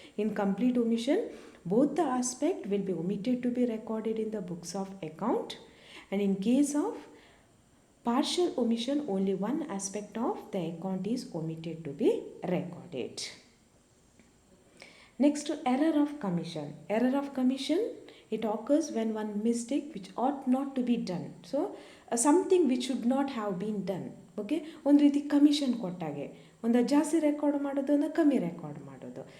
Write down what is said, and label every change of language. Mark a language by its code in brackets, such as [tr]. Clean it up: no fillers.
[en] In complete omission both the aspect will be omitted to be recorded in the books of account, and in case of partial omission, only one aspect of the account is omitted to be recorded. Next, error of commission. Error of commission, it occurs when one mistake which ought not to be done. So something which should not have been done. [kn] Okay, ಒಂದು ರೀತಿ commission ಕೊಟ್ಟಾಗೆ, ಒಂದು ಜಾಸ್ತಿ record ಮಾಡೋದು, ಒಂದು ಕಮ್ಮಿ record ಮಾಡೋದು.